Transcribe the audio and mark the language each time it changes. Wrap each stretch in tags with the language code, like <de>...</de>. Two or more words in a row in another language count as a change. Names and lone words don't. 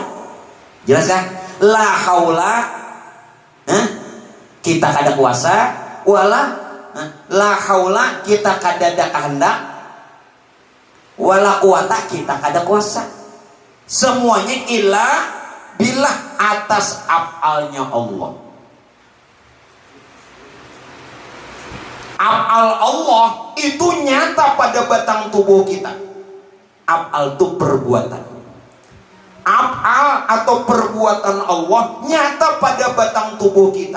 <id>Jelas kan?</id> <ar>La haula</ar> <bjn>kita kada kuasa,</bjn> <ar>wala la haula</ar> <bjn>kita kadada kehendak,</bjn> <ar>wala quwata</ar> <bjn>kita kada kuasa.</bjn> <id>Semuanya</id> <ar>illa billah,</ar> <id>atas af'alnya Allah. Af'al Allah itu nyata pada batang tubuh kita. Af'al itu perbuatan. Af'al atau perbuatan Allah nyata pada batang tubuh kita.</id>